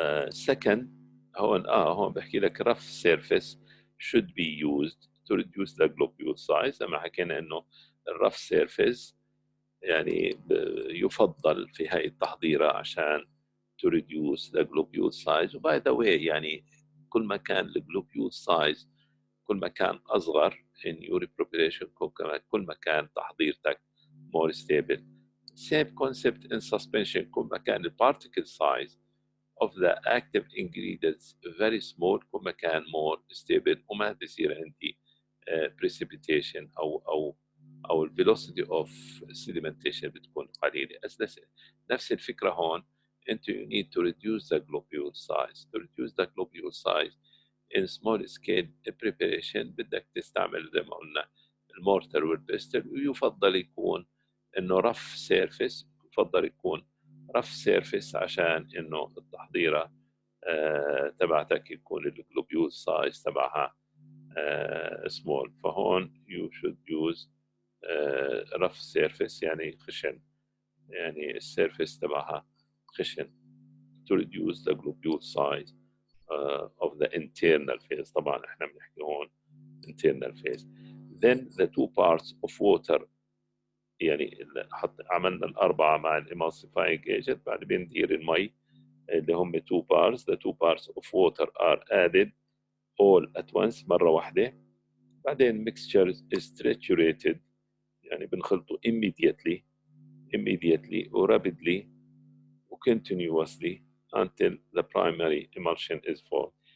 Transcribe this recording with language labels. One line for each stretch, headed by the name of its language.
English: Second
Arabic: هون بحكي لك
English: rough surface should be used to reduce the globule size.
Arabic: لما حكينا انه الrough surface يعني يفضل في هاي التحضيرة عشان
English: to reduce the globule size.
Arabic: وباي ذا واي يعني كل ما كان الجلوبيول size كل ما كان أصغر
English: in your preparation
Arabic: كل ما كان تحضيرتك
English: more stable. Same concept in suspension. كل ما كان particle size of the active ingredients very small كل ما كان more stable
Arabic: وما بيصير عندي
English: precipitation أو velocity of sedimentation بتكون قليلة.
Arabic: نفس الفكرة هون. أنت
English: you need to reduce the globule size. To reduce the globule size in small scale preparation
Arabic: بدك تستعمل زي ما قلنا المورتر والبستل ويفضل يكون انه رف سيرفيس. يفضل يكون رف سيرفيس عشان انه التحضيره تبعتك يكون الجلوبيول سايز تبعها سمول. فهون
English: you should use
Arabic: رف سيرفيس يعني خشن. يعني السيرفيس تبعها خشن
English: to reduce the globule size of the internal phase.
Arabic: طبعا احنا بنحكي هون internal phase.
English: Then the two parts of water
Arabic: يعني عملنا الأربعة مع الإمالسيفاينج
English: agent.
Arabic: بعد بندير المي اللي هم two parts.
English: The two parts of water are added all at once
Arabic: مرة واحدة.
English: بعدين mixture is triturated
Arabic: يعني بنخلطه
English: immediately or rapidly or continuously until the primary emulsion is formed.